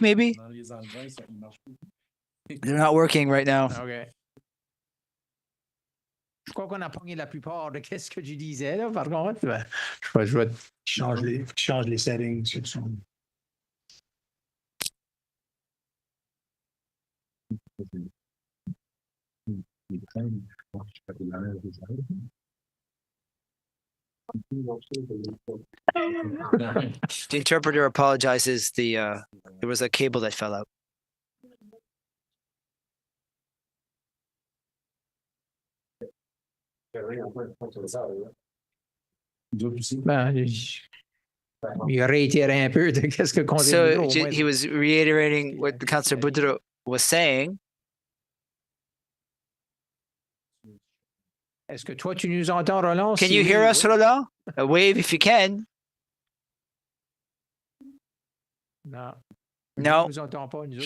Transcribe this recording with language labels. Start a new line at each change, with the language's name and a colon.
English: Maybe they're not working right now. Okay.
French: Je crois qu'on a pogné la plupart de ce que tu disais là. Par contre, je vais change les settings.
English: The interpreter apologizes. There was a cable that fell out.
French: Il réitérait un peu de qu'est-ce que
English: So he was reiterating what the Councillor Boudreau was saying.
French: Est-ce que toi tu nous entends, Roland?
English: Can you hear us, Roland? A wave if you can. No. No,
French: Nous entend pas, nous autres,